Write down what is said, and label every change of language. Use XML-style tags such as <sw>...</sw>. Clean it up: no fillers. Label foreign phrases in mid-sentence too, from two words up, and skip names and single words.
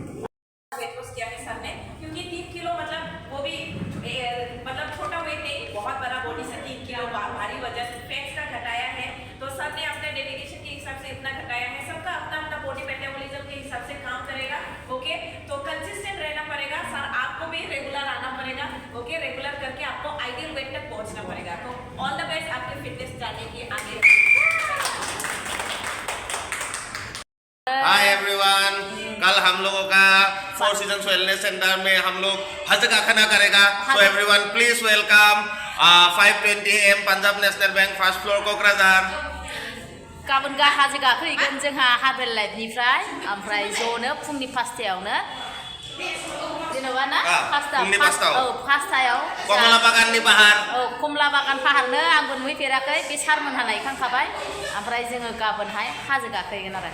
<hi>क्योंकि 3 किलो मतलब वो भी मतलब छोटा वेट नहीं बहुत बड़ा बॉडी से 3 किलो भारी वजन फैट्स का घटाया है तो सब ने अपने डेडिकेशन के हिसाब से इतना घटाया है सबका अपना अपना</hi> <en>body metabolism</en> <hi>के हिसाब से काम करेगा ओके तो कंसिस्टेंट रहना पड़ेगा सर आपको भी रेगुलर आना पड़ेगा ओके रेगुलर करके आपको</hi> <en>ideal weight</en> <hi>तक पहुंचना पड़ेगा तो</hi> <en>all the best</en> <hi>आपके फिटनेस जाने की आगे</hi> <en>hi everyone</en> <hi>कल हम लोगों का फोर सीजन्स वेलनेस सेंटर में हम लोग हज का खाना करेगा</hi> <en>so everyone please welcome</en> <hi>5:20 AM पंजाब नेशनल बैंक</hi> <en>first floor</en> <hi>क'क्राझार</hi> <brx>गाबोन हाजो गाखोहैगोन जोंहा हारबेलाइनिफ्राय ओमफ्राय ज'नो फुंनि 5टायावनो जेनेबा ना फासटायाव कमला बागाननि पाहार कमला बागान पाहारनो आंबो नुहैफेराखै बे सारमोनहा नायखांखाबाय ओमफ्राय जोङो गाबोनहाय हाजो गाखोहैगोन आरो</brx>